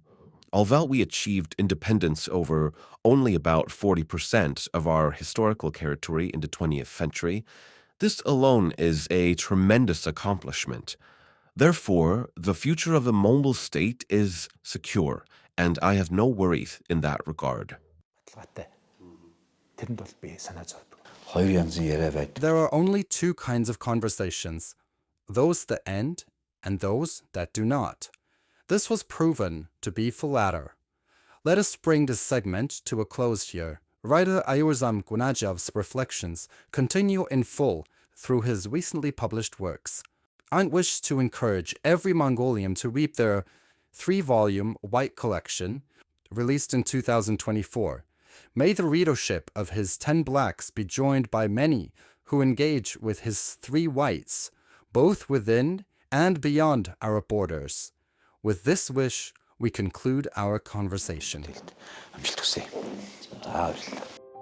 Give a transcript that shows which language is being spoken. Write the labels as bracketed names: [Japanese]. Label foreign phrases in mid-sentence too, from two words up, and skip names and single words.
[English] Although we achieved independence over only about 40% of our historical territory in the 20th century, this alone is a tremendous accomplishment. Therefore, the future of the Mongol state is secure, and I have no worries in that regard. [Mongolian] Тэрэнд бол би санаа зовдөг. Хоёр янзын яриа байдаг. [English] There are only two kinds of conversations, those that end and those that do not. This was proven to be the latter. Let us bring this segment to a close here. Writer Ayurzana Gun-Aajav's reflections continue in full through his recently published works. I wish to encourage every Mongolian to read their 3-volume White Collection, released in 2024. May the readership of his 10 Blacks be joined by many who engage with his 3 Whites, both within and beyond our borders. With this wish, we conclude our conversation. [Mongolian] Амжилт хүсье. За баярлалаа.